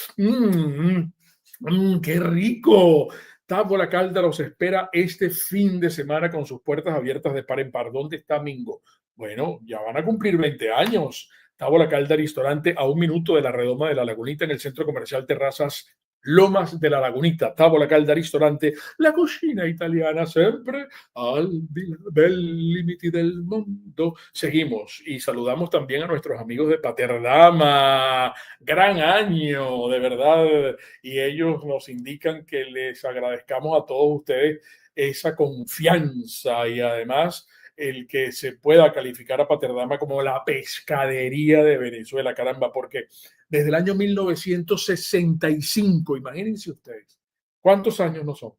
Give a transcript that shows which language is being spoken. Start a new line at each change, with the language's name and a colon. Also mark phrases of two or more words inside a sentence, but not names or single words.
Spanish: ¡Qué rico! Távola Calda los espera este fin de semana con sus puertas abiertas de par en par. ¿Dónde está Mingo? Bueno, ya van a cumplir 20 años. Távola Calda Ristorante a 1 minuto de la redoma de la Lagunita en el centro comercial Terrazas Lomas de la Lagunita. Távola Calda Ristorante, la cocina italiana
Italian: sempre al bel limiti
Spanish: del mundo. Seguimos y saludamos también a nuestros amigos de Paterdama. Gran año, de verdad. Y ellos nos indican que les agradezcamos a todos ustedes esa confianza y además el que se pueda calificar a Paterdama como la pescadería de Venezuela, caramba, porque desde el año 1965, imagínense ustedes, ¿cuántos años no son?